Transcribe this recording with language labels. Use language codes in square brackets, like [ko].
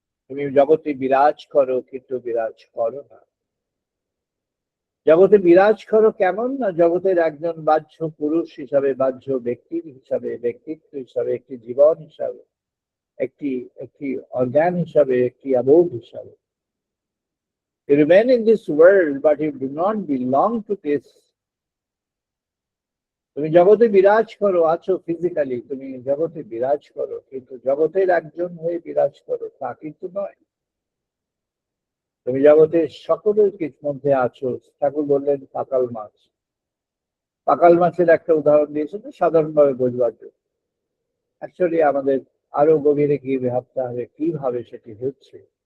[bn] তুমি জগতে বিরাজ করো, কিন্তু বিরাজ করো না। জগতে বিরাজ করো কেমন? না, জগতের একজন বাহ্য পুরুষ হিসাবে, বাহ্য ব্যক্তির হিসাবে, ব্যক্তিত্ব হিসাবে, একটি জীবন হিসাবে, একটি একটি অর্গান হিসাবে, একটি অবোধ হিসাবে। [en] You remain in this world, but you do not belong to this. [bn] তুমি জগতে বিরাজ করো, আছো ফিজিক্যালি, তুমি জগতে বিরাজ করো, কিন্তু জগতের একজন হয়ে বিরাজ করো তা কিন্তু নয়। তুমি জগতের সকলের মধ্যে আছো। ঠাকুর বললেন পাকাল মাছ। পাকাল মাছের একটা উদাহরণ দিয়েছেন সাধারণভাবে বোঝবার জন্য। অ্যাকচুয়ালি আমাদের আরো গভীরে গিয়ে ভাবতে হবে কিভাবে সেটি হচ্ছে।